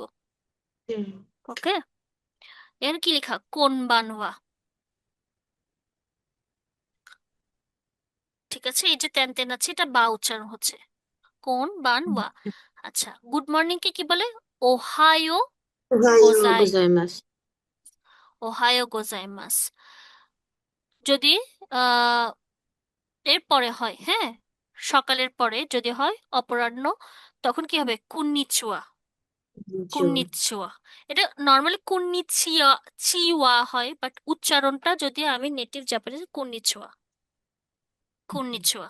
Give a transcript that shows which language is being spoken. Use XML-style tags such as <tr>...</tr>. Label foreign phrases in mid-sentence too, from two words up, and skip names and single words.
<bn>হুম, ওকে, এখানে কি লেখা?</bn> <ja>こんばんは.</ja> <bn>ঠিক আছে, এই যে তেন তেন আছে, এটা বা উচ্চারণ হচ্ছে,</bn> <ja>こんばんは.</ja> <bn>আচ্ছা,</bn> <en>good morning</en> <bn>কে কি বলে? ওহায়ো</bn> <ja>おはようご গোজাই, ざいます。おはよう ございます.</ja> <bn>যদি আহ এর পরে হয়, হ্যাঁ, সকালের পরে যদি হয় অপরাহ্ন, তখন কি হবে?</bn> <ja>কুন্নিচুয়া। 一応。</ja> <bn>কুন্নিচুয়া, এটা নর্মালি কুন্নিচিয়া চিওয়া হয়, বাট উচ্চারণটা যদি আমি</bn> <en>native Japanese,</en> <ja>こんにちは、こんにちは.</ja>